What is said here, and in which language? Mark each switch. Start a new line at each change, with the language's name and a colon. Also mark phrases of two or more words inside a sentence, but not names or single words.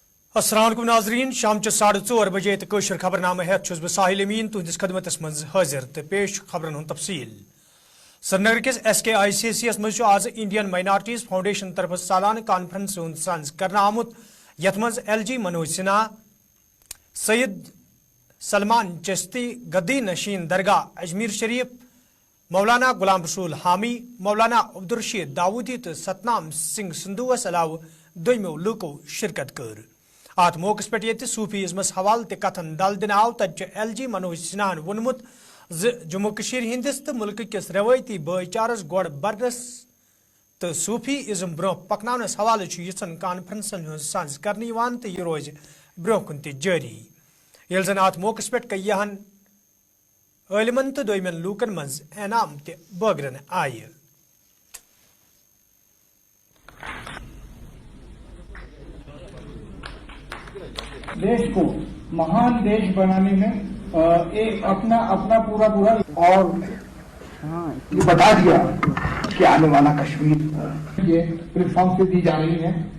Arabic: السلام علیکم
Kashmiri: नाजरीन शाम 4:30 बजे तो खबरनामा हेत छुस बह साहिल अमीन तुहदिस खदमतस मज हाजिर तो पेश खबरन हुंद तफसील। श्रीनगर किस SKICC मज आज इंडियन माइनॉरिटीज फाउंडेशन तरफ सालाना कॉन्फ्रेंस हुंद सांझ करना आमुत यथ मज LG मनोज सिन्हा, सैयद सलमान चिश्ती, गद्दी नशीन दरगाह अजमेर शरीफ, मौलाना गुलाम रसूल हामी, मौलाना अब्दुलरशीद दाऊदी तो सतनाम सिंह संधुवस अलाव दोमो लुको शिरकत कर। अत मौके पे सूफीज़मस हवाल तथन दल दिन आव तत LG मनोज सिन्हान वोनमुत जम्मू कशीर हिंदिस तो मुल्क किस रवायती भाईचारस गोड़ बरनस तो सूफीज़म ब्रोह पकनानस हवाले यन कॉन्फ्रेंसन हज सांझ करने तो यह रोज ब्रोह कुन जारी। ये जन अत मौके पे कईहन आलिमन तो दोमन लूकन मज एनाम बगरन आय।
Hindi: देश को महान देश बनाने में एक अपना पूरा और ये बता दिया कि आने वाला कश्मीर ये प्लेटफॉर्म से दी जा रही है।